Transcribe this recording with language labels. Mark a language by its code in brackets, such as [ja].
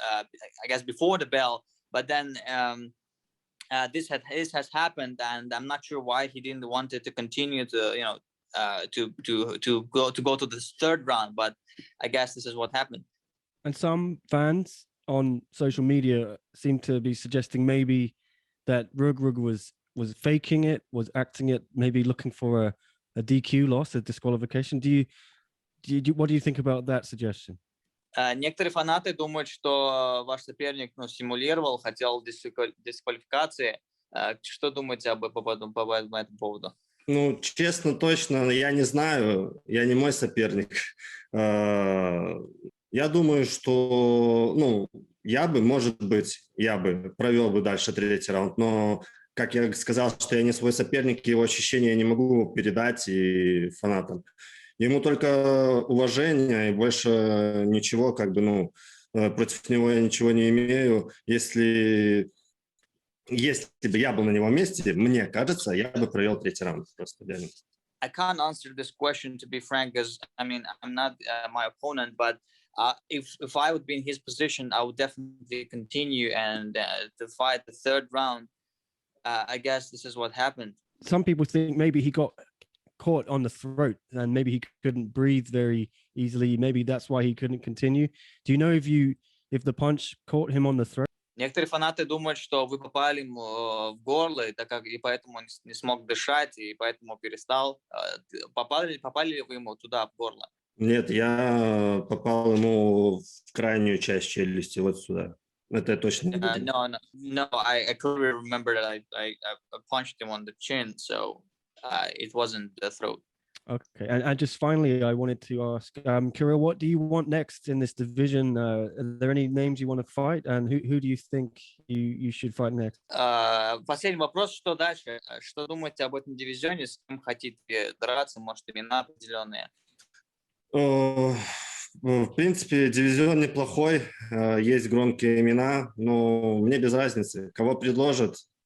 [en] I guess before the bell, but then this has happened, and I'm not sure why he didn't want it to continue to to go to this third round, but I guess this is what happened. And some fans on social media seem to be suggesting maybe that Reug Reug was faking it, was acting it, maybe looking for a DQ loss, a disqualification. What do you think about that suggestion? [ru] Некоторые фанаты думают, что ваш соперник симулировал, хотел дисквалификации. Что думаете по этому поводу? Честно, точно, я не знаю, я не мой соперник. Я думаю, что, я бы провел бы дальше третий раунд, но, как я сказал, что я не свой соперник, его ощущения я не могу передать и фанатам. Ему только уважение, и больше ничего, против него я ничего не имею. Если бы я был на его месте, мне кажется, я бы провел третий раунд просто реально. [en] I can't answer this question, to be frank, because I mean I'm not my opponent, but if I would be in his position, I would definitely continue and to fight the third round. I guess this is what happened. Some people think maybe he got caught on the throat and maybe he couldn't breathe very easily. Maybe that's why he couldn't continue. Do you know if the punch caught him on the throat? [ru] Некоторые фанаты думают, что вы попали ему в горло, и поэтому он не смог дышать, и поэтому перестал. Попали ли вы ему туда, в горло? Нет, я попал ему в крайнюю часть челюсти, вот сюда. Это я точно не помню. [en] No, I clearly remember that I punched him on the chin, so it wasn't the throat. Okay, and just finally, I wanted to ask, Kirill, what do you want next in this division? Are there any names you want to fight, and who do you think you should fight next? [ru] Последний вопрос, что дальше? Что думаете об этом дивизионе? С кем хотите драться? Может, имена определенные? В принципе, дивизион неплохой, есть громкие имена, но мне без разницы, кого предложат.